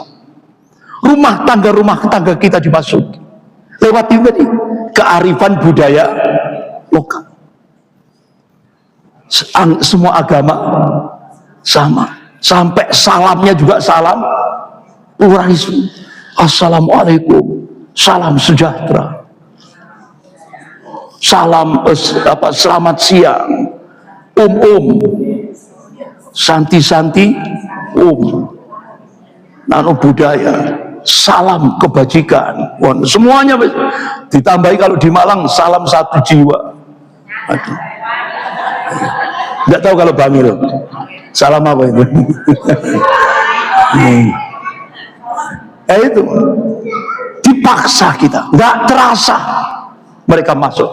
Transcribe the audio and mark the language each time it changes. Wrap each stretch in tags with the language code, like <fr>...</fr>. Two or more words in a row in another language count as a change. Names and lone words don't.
<id>Rumah tangga kita dimasuki lewat ini kearifan budaya lokal. Semua agama sama, sampai salamnya juga salam pluralisme. Assalamualaikum, salam sejahtera, salam selamat siang, santi-santi, nano budaya, salam kebajikan, semuanya ditambahi. Kalau di Malang salam satu jiwa. Nggak tahu kalau Bangil salam apa itu. Itu dipaksa kita, nggak terasa mereka masuk.</id>